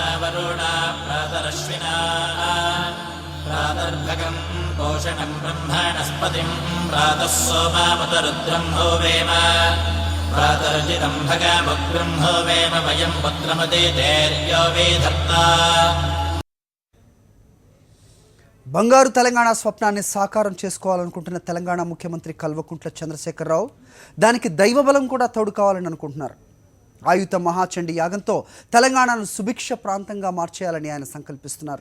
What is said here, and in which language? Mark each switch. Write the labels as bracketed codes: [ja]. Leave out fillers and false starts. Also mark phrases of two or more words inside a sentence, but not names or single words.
[sa] वरुणा प्रातरश्विना प्रातर्भगं पोषणं ब्रह्मणस्पतिं प्रातः सोमामुतरुद्रं होवेम प्रातर्जितं भगमुग्रं होवेम वयं पुत्रमुदितेर्यो विधत्ता। [te] బంగారు తెలంగాణ స్వప్నాన్ని సాకారం చేసుకోవాలనుకుంటున్న తెలంగాణ ముఖ్యమంత్రి కల్వకుంట్ల చంద్రశేఖరరావు దానికి దైవబలం కూడా తోడు కావాలని అనుకుంటున్నారు. ఆయుత మహాచండీ యాగంతో తెలంగాణను సుభిక్ష ప్రాంతంగా మార్చేయాలని ఆయన సంకల్పిస్తున్నారు.